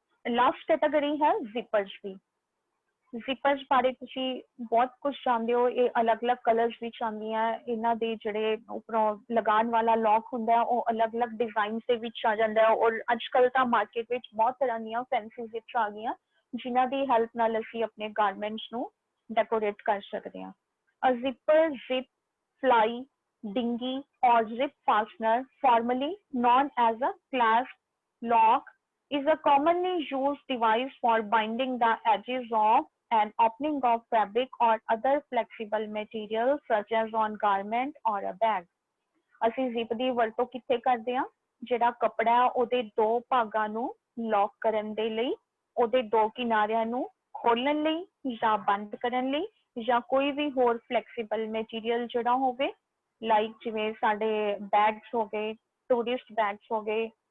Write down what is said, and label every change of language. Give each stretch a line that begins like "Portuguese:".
Punjabi: Last category ਹੈ ਜ਼ਿਪਰਸ ਦੀ। ਜ਼ਿਪਰਸ ਬਾਰੇ ਤੁਸੀਂ ਬਹੁਤ ਕੁਝ ਜਾਣਦੇ ਹੋ, ਇਹ ਅਲੱਗ-ਅਲੱਗ ਕਲਰਸ ਵਿੱਚ ਆਉਂਦੀਆਂ, ਇਹਨਾਂ ਦੇ ਜਿਹੜੇ ਉੱਪਰੋਂ ਲਗਾਉਣ ਵਾਲਾ ਲੌਕ ਹੁੰਦਾ ਹੈ ਉਹ ਅਲੱਗ-ਅਲੱਗ ਡਿਜ਼ਾਈਨਸ ਦੇ ਵਿੱਚ ਆ ਜਾਂਦਾ ਹੈ ਔਰ ਅੱਜ-ਕੱਲ ਤਾਂ ਮਾਰਕੀਟ ਵਿੱਚ ਬਹੁਤ ਤਰ੍ਹਾਂ ਦੀਆਂ ਫੈਂਸੀ ਜ਼ਿਪਸ ਆ ਗਈਆਂ ਜਿਨ੍ਹਾਂ ਦੀ ਹੈਲਪ ਨਾਲ ਅਸੀਂ ਆਪਣੇ ਗਾਰਮੈਂਟਸ ਨੂੰ ਡੈਕੋਰੇਟ ਕਰ ਸਕਦੇ ਹਾਂ।
English: A zipper, zip, fly, dinghy or zip fastener, formerly known as a clasp lock, is a commonly used device for binding the edges of and opening of fabric or other flexible materials such as on garment or a bag.
Punjabi: ਅਸੀਂ zip ਦੀ ਵਰਤੋਂ ਕਿੱਥੇ ਕਰਦੇ ਹਾਂ? ਜਿਹੜਾ ਕੱਪੜਾ ਹੈ ਉਹਦੇ ਦੋ ਭਾਗਾਂ ਨੂੰ ਲੌਕ ਕਰਨ ਦੇ ਲਈ, ਉਹਦੇ ਦੋ ਕਿਨਾਰਿਆਂ ਨੂੰ ਖੋਲਣ ਲਈ ਜਾਂ ਬੰਦ ਕਰਨ ਲਈ ਜਾਂ ਕੋਈ ਵੀ ਹੋਰ ਫਲੈਕਸੀਬਲ ਮਟੀਰੀਅਲ ਜਿਹੜਾ ਹੋਵੇ ਲਾਈਕ ਜਿਵੇਂ ਸਾਡੇ ਬੈਗਸ ਹੋ ਗਏ, ਟੂਰਿਸਟ ਬੈਗਸ ਹੋ ਗਏ,